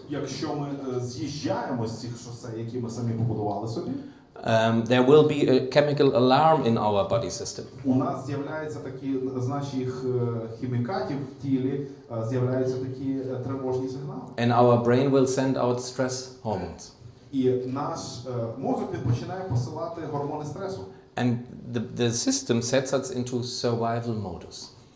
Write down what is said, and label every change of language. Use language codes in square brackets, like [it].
[uk] Якщо ми з'їжджаємо з цих шосе, які ми самі побудували собі, [en] there will be a chemical alarm in our body system. [uk] у нас з'являються такі, з наших хімікатів в тілі, з'являються такі тривожні сигнали. [en] And our brain will send out stress hormones. [uk] І наш мозок він починає посилати гормони стресу. [en] And the system sets us into survival modus.